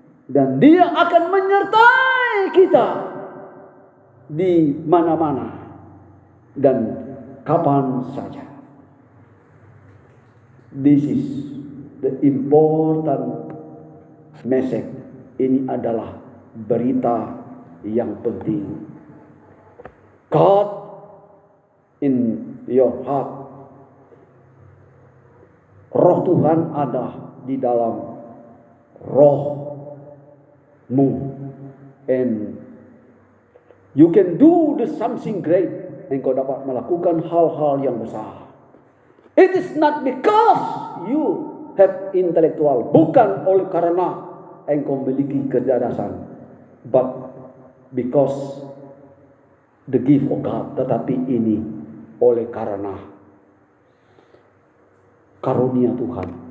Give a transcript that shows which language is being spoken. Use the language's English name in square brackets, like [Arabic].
[Indonesian] Dan Dia akan menyertai kita di mana-mana dan kapan saja. [English] This is the important message. [Indonesian] Ini adalah berita yang penting. [English] God in your heart. [Indonesian] Roh Tuhan ada di dalam rohmu. [English] And you can do the something great. [Indonesian] Engkau dapat melakukan hal-hal yang besar. [English] It is not because you have intellectual. [Indonesian] Bukan oleh karena engkau memiliki kecerdasan. [English] But because the gift of God. [Indonesian] Tetapi ini oleh karena karunia Tuhan.